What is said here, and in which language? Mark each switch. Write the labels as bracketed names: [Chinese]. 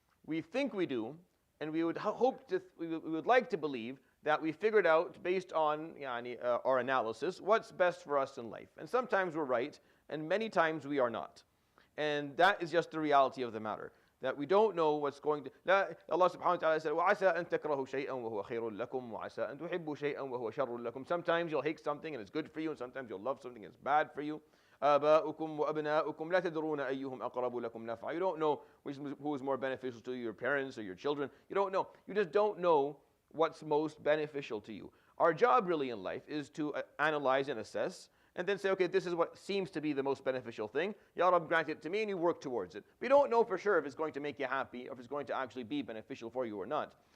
[English] We think we do, and we would we would like to believe that we figured out based on our analysis what's best for us in life. And sometimes we're right, and many times we are not. And that is just the reality of the matter. That we don't know what's going to... Allah subhanahu wa ta'ala said, [Arabic] وَعَسَىٰ أَن تَكْرَهُ شَيْئًا وَهُوَ خَيْرٌ لَكُمْ وَعَسَىٰ أَن تُحِبُّوا شَيْئًا وَهُوَ شَرٌ لَكُمْ. [English] Sometimes you'll hate something and it's good for you, and sometimes you'll love something and it's bad for you. [Arabic] آباؤكم وأبناؤكم لا تدرون أيهم أقرب لكم نفعا. [English] You don't know who is more beneficial to you, your parents or your children. You don't know. You just don't know what's most beneficial to you. Our job really in life is to analyze and assess, and then say, okay, this is what seems to be the most beneficial thing. Ya Rabb, grant it to me, and you work towards it. We don't know for sure if it's going to make you happy, or if it's going to actually be beneficial for you or not.